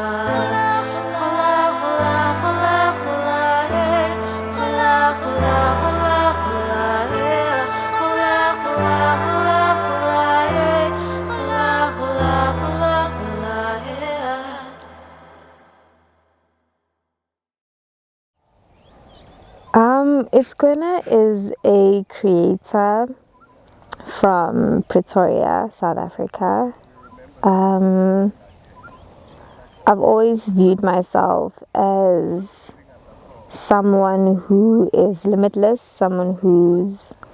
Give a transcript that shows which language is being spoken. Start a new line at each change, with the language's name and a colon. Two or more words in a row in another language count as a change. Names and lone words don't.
English: Gola, gola, gola, gola, gola, gola, gola, gola, gola, gola, gola, gola, gola, gola, gola. Itskwena is a creator from Pretoria, South Africa. I've always viewed myself as someone who is limitless, someone who's